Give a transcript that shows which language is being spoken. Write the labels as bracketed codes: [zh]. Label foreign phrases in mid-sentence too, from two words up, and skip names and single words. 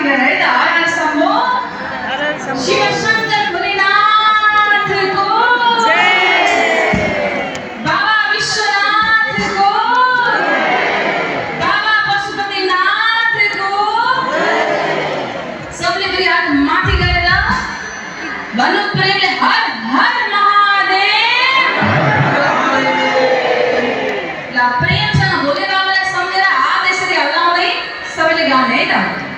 [ne] गरेर है त हर हर शम्भो शिव शंकर भोलेनाथको जय बाबा विश्वनाथको जय बाबा पशुपतिनाथको जय सबैले दुई हात माथि गरेर भन्नु प्रेमले हर हर महादेव ल प्रेमसँग भोले बाबालाई सम्झेर हात यसरी हल्लाउँदै सबैले गाउने है त